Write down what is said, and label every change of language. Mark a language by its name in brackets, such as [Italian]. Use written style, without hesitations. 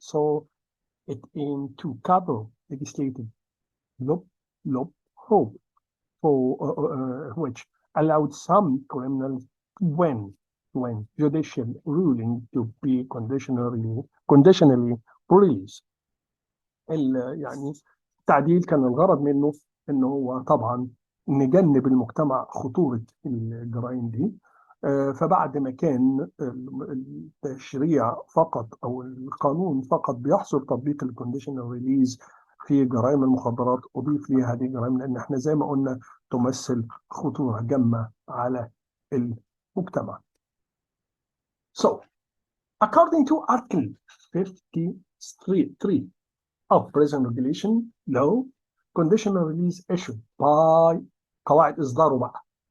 [English] So it aimed to cover legislative loophole for which allowed some criminals when judicial ruling to be conditionally released. [Arabic] يعني التعديل كان الغرض منه انه هو طبعا نجنب المجتمع خطورة الجرائم دي. فبعد ما كان التشريع فقط او القانون فقط بيحصر تطبيق الكونديشنال ريليز في جرائم المخدرات، اضيف لي هذه الجرائم لان احنا زي ما قلنا تمثل خطورة جمة على المجتمع. [English] So, according to Article 53 of prison regulation law, conditional release issued by [Arabic] قواعد إصداره بقى.